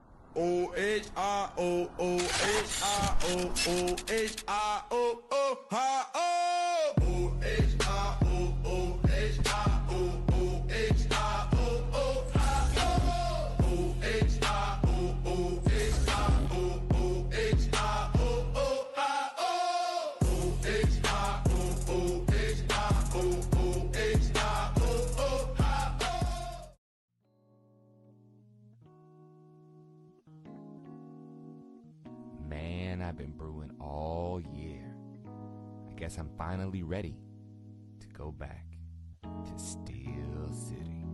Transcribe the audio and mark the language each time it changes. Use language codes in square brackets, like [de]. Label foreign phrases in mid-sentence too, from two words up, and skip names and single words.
[en] O H I O O H I O O H I O O ha O O H I O O H I O O H I O O ha O O H I O O H I O O H I O O ha O O H I O O H I O O H I O O ha O. Man, I've been brewing all year. I guess I'm finally ready to go back to Steel City.